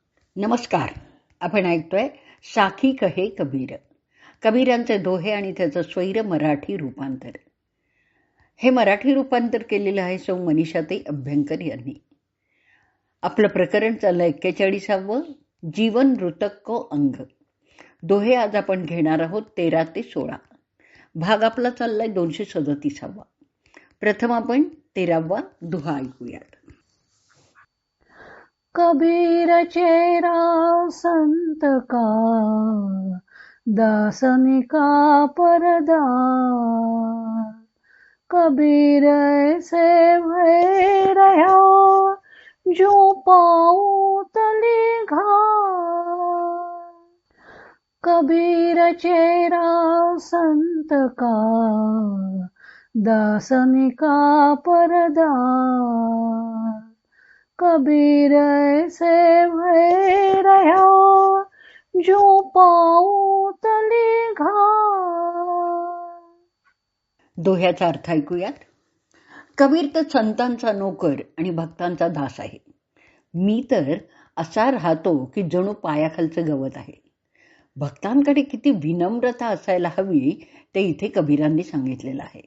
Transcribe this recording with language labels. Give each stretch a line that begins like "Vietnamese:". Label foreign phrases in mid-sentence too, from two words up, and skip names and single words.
Marathi: नमस्कार. आपण ऐकतोय साखी कहे कबीर. कबीरांचे दोहे आणि त्याचं स्वैर मराठी रूपांतर. हे मराठी रूपांतर केलेलं आहे सौ मनीषाताई अभ्यंकर यांनी. आपलं प्रकरण चाललं 41वा, जीवन ऋतक अंग. दोहे आज आपण घेणार आहोत 13 ते 16. भाग आपला चाललाय 237वा. प्रथम आपण 13वा दोहा ऐकूयात.
Hindi: कबीर चेरा संत का, दासनी का परदार. कबीर ऐसे भय रहा, जो पाऊँ तली घार. कबीर चेरा संत का, दासनी का परदार. कबीर ऐसे भय रहा, जो पाऊँ तली घार.
Marathi: दोह्याचा अर्थ ऐकूयात. कबीर तर संतांचा नोकर आणि भक्तांचा दास आहे. मी तर असा राहतो की जणू पायाखालचं गवत आहे. भक्तांकडे किती विनम्रता असायला हवी ते इथे कबीरांनी सांगितलेलं आहे.